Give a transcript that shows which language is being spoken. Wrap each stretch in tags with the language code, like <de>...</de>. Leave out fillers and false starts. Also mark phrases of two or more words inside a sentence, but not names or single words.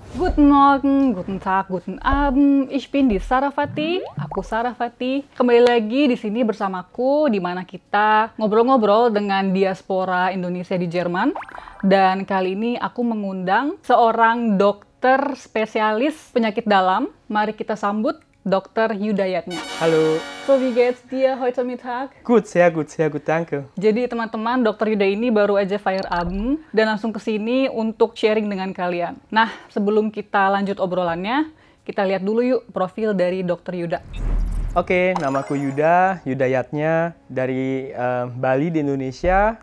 <de>Guten Morgen, guten Tag, guten Abend. Ich bin die Sarafati.</de> <id>Aku Sarafati. Kembali lagi di sini bersamaku, di mana kita ngobrol-ngobrol dengan diaspora Indonesia di Jerman. Dan kali ini aku mengundang seorang dokter spesialis penyakit dalam. Mari kita sambut Dr. Hidayatnya. Halo.</id> <de>So, wie geht's dir heute Mittag? Gut, sehr gut, danke.</de> <id>Jadi teman-teman, Dr. Yuda ini baru aja Feierabend dan langsung ke sini untuk sharing dengan kalian. Nah, sebelum kita lanjut obrolannya, kita lihat dulu yuk profil dari Dr. Yuda. Oke, namaku Yuda, Hidayatnya dari Bali di Indonesia.</id>